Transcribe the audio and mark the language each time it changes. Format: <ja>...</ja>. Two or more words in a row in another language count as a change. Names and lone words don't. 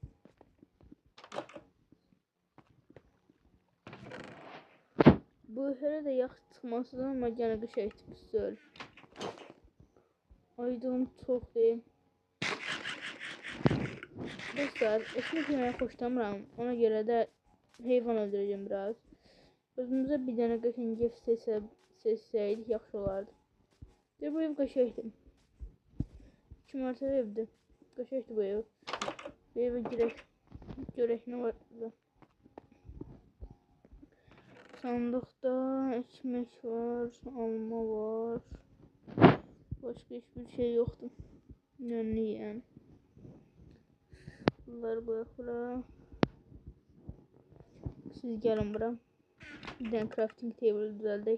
<az>Bu herhalde yaxşı çıxmasıdır ama gene qəşəng güzel. Aydın çox deyim.</az> <tr>Dostlar, ekmek yemeye hoşlanmıram. Ona göre de heyvan öldüreceğim biraz.</tr> <az>Özümüze bir tane qəşəng ev seçsəydik yaxşı olardı. Bu ev qəşəngdir. 2 mərtəbə evdir. Qəşəngdir bu ev. Bu evə girək. Görək nə var burada. Sandıqda ekmek var, alma var.</az> <tr>Başka hiçbir şey yoktu. Yani. Bunları bırak. Siz gelin bura. Bir tane</tr> <en>crafting table</en> <tr>düzeldik.</tr>